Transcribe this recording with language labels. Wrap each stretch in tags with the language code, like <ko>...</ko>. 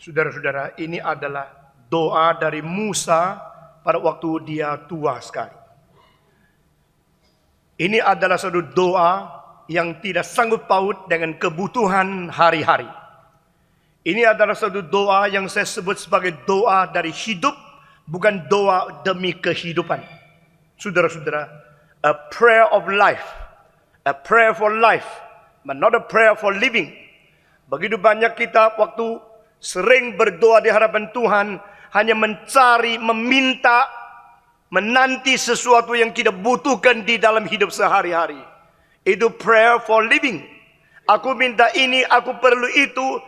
<id>Saudara-saudara, ini adalah doa dari Musa pada waktu dia tua sekali. Ini adalah suatu doa yang tidak sanggup paut dengan kebutuhan hari-hari. Ini adalah suatu doa yang saya sebut sebagai doa dari hidup, bukan doa demi kehidupan. Saudara-saudara,</id> <en>a prayer of life, a prayer for life, but not a prayer for living.</en> <id>Begitu banyak kita waktu sering berdoa di hadapan Tuhan, hanya mencari, meminta, menanti sesuatu yang kita butuhkan di dalam hidup sehari-hari. Itu</id> <en>prayer for living.</en> <id>Aku minta ini, aku perlu itu.</id>